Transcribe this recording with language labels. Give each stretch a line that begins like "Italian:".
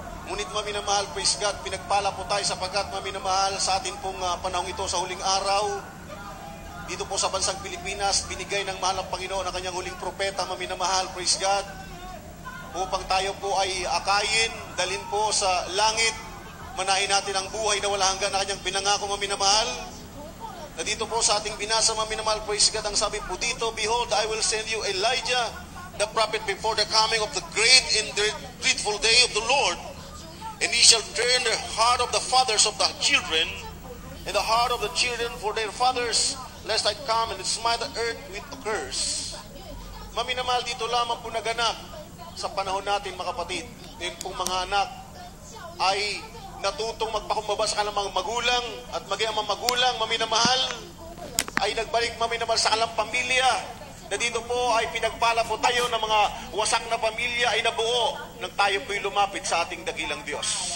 Filipino: Ngunit maminamahal,
English: praise God,
Filipino: pinagpala po tayo sapagkat maminamahal sa atin pong panahon ito sa huling araw. Dito po sa bansang Pilipinas, binigay ng mahal ng Panginoon ang kanyang huling propeta, maminamahal,
English: praise God,
Filipino: upang tayo po ay akayin, dalhin po sa langit, manahin natin ang buhay na wala hanggan na kanyang pinangako, maminamahal. Na dito po sa ating binasa, maminamahal, praise God, ang sabi po dito,
English: behold, I will send you Elijah, the prophet, before the coming of the great and dreadful day of the Lord, and he shall turn the heart of the fathers of the children, and the heart of the children for their fathers, lest I come and smite the earth with a curse.
Filipino: Maminamahal, dito lamang po naganap sa panahon natin, mga kapatid. Ngayon pong mga anak ay natutong magpakumbaba sa kanilang mga magulang, at maging ang mga magulang, maminamahal, ay nagbalik, maminamahal, sa kanilang pamilya, na dito po ay pinagpala po tayo ng mga wasak na pamilya ay nabuo nang tayo po'y lumapit sa ating dakilang Diyos.